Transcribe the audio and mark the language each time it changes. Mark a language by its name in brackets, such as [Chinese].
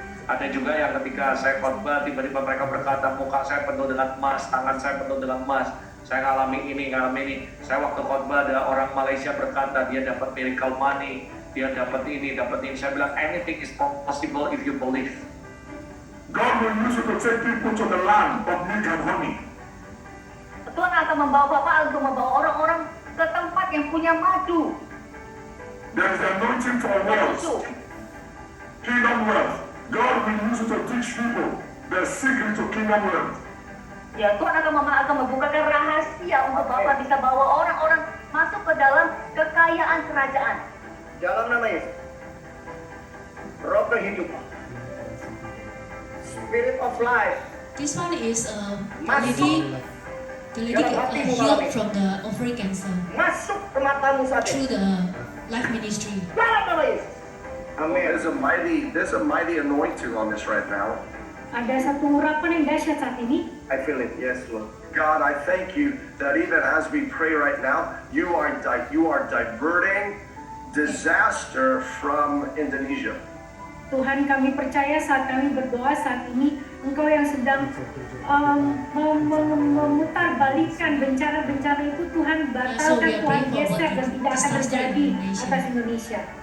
[Indonesian] Ada juga yang ketika saya khotbah tiba-tiba mereka berkata muka saya penuh dengan emas, tangan saya penuh dengan emas. Saya ngalami ini. Saya waktu khotbah ada orang Malaysia berkata dia dapat miracle money, dia dapat ini. Saya bilang [English] anything is possible if you believe. God will use you to take people to the land of milk and honey. [Indonesian] Tuhan akan membawa Bapak untuk membawa orang-orang ke tempat yang punya madu. [English] There is anointing for wealth, kingdom wealth. God will use you to teach people the secret to kingdom wealth. [Indonesian] Ya, Tuhan akan membukakan rahasia untuk Bapak bisa bawa orang-orang masuk ke dalam kekayaan kerajaan. Dalam nama Yesus. Roh kehidupan. [English] Spirit of life. This one is the lady healed from the ovary cancer [Indonesian] Masuk ke matamu saat [English] through [Indonesian] ini. [English] the life ministry. [Indonesian] Dalam nama Yesus. Amin. [English] There's a mighty anointing on this right now. [Indonesian] Ada satu urapan yang dahsyat saat ini. [English] I feel it. Yes, Lord. God, I thank you that even as we pray right now, you are diverting disaster from Indonesia. [Indonesian] Tuhan, kami percaya saat kami berdoa saat ini, Engkau yang sedang memutarbalikkan bencana-bencana itu, Tuhan batalkan, Tuhan geser dan tidak akan terjadi atas Indonesia.